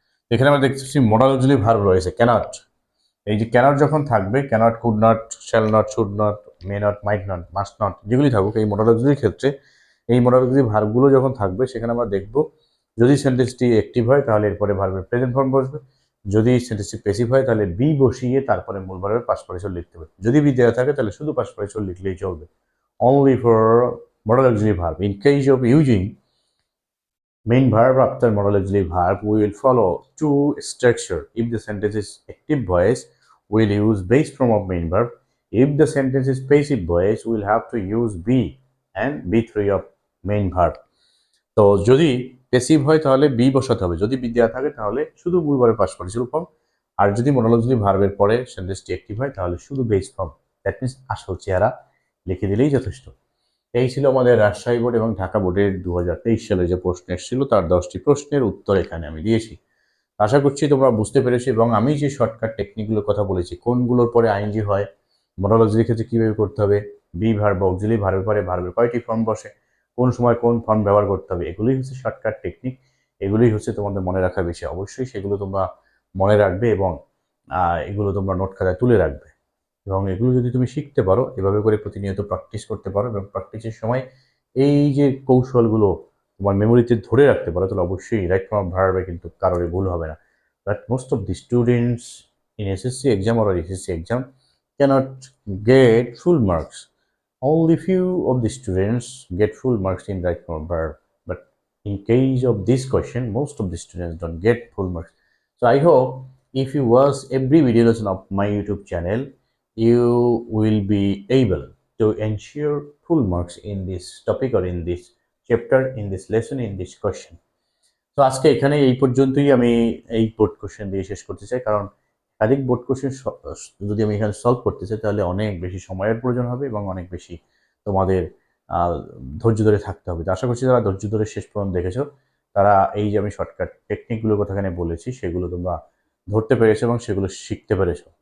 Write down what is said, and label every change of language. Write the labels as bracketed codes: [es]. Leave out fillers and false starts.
[bn] এখানে আমরা দেখতেছি মডাল অক্সিলারি ভার্ব রয়েছে ক্যানট। এই যে ক্যানট যখন থাকবে, cannot, could not, shall not, should not, may not, might not, must not, যেগুলি থাকুক এই মডাল অক্সিলারির ক্ষেত্রে, এই মডাল অক্সিলারি ভার্বগুলো যখন থাকবে সেখানে আমরা দেখব যদি সেন্টেন্সটি অ্যাক্টিভ হয় তাহলে এরপরে ভার্বের প্রেজেন্ট ফর্ম বসবে, যদি সেন্টেন্সটি প্যাসিভ হয় তাহলে বি বসিয়ে তারপরে মূল ভার্বের পাস্ট পার্টিসিপল লিখতে হবে। যদি বি দেওয়া থাকে তাহলে শুধু পাস্ট পার্টিসিপল লিখলেই চলবে। [en] Only for modal auxiliary verb, in case of using main verb after modal auxiliary verb, we will follow two structure. If the sentence is active voice, we will use base form of main verb. If the sentence is passive voice, we will have to use be and be3 of main verb. [bn] তো যদি passive হয় তাহলে B বসাতে হবে, যদি B দেওয়া থাকে তাহলে শুধু মূল ভার্বের পাস্ট পার্টিসিপল ফর্ম, আর যদি মডাল অক্সিলারি ভার্বের পরে সেন্টেন্সটি অ্যাক্টিভ হয় তাহলে শুধু বেস ফর্ম, দ্যাট মিনস আসল চেহারা লিখে দিলেই যথেষ্ট। এই ছিল আমাদের রাজশাহী বোর্ড এবং ঢাকা বোর্ডের 2023 সালে যে প্রশ্ন এসেছিল তার 10টি প্রশ্নের উত্তর এখানে আমি দিয়েছি। আশা করছি তোমরা বুঝতে পেরেছো, এবং আমি যে শর্টকাট টেকনিকগুলোর কথা বলেছি, কোনগুলোর পরে আইনজি হয়, মডাল অক্সিলারি ক্ষেত্রে কীভাবে করতে হবে, বি ভার্ব অক্সিলারি ভার্বের পরে ভার্বের কয়টি ফর্ম বসে, কোন সময় কোন ফর্ম ব্যবহার করতে হবে, এগুলোই হচ্ছে শর্টকাট টেকনিক। এগুলোই হচ্ছে তোমাদের মনে রাখার বিষয়। অবশ্যই সেগুলো তোমরা মনে রাখবে এবং এগুলো তোমরা নোট খাতায় তুলে রাখবে, এবং এগুলো যদি তুমি শিখতে পারো, এভাবে করে প্রতিনিয়ত প্র্যাকটিস করতে পারো এবং প্র্যাকটিসের সময় এই যে কৌশলগুলো তোমার মেমোরিতে ধরে রাখতে পারো, তাহলে অবশ্যই রাইট ফর্ম অফ ভার্বে কিন্তু কারোরই ভুল হবে না। [en] but most of the students in SSC exam or SSC exam cannot get full marks. Only few of the students get full marks in right form verb, but in case of this question, most of the students don't get full marks. So I hope if you watch every video lesson of my YouTube channel, you will be able to ensure full marks in this topic or in this chapter, in this lesson, in this question. [bn] তো আজকে এখানে এই পর্যন্তই আমি এই board question দিয়ে শেষ করতে চাই, কারণ একাধিক বোর্ড কোশ্চেন যদি আমি এখানে সলভ করতে চাই তাহলে অনেক বেশি সময়ের প্রয়োজন হবে এবং অনেক বেশি তোমাদের ধৈর্য ধরে থাকতে হবে। তো আশা করছি যারা ধৈর্য ধরে শেষ পর্যন্ত দেখেছো তারা এই যে আমি শর্টকাট টেকনিকগুলোর কথা এখানে বলেছি সেগুলো তোমরা ধরতে পেরেছো এবং সেগুলো শিখতে পেরেছো।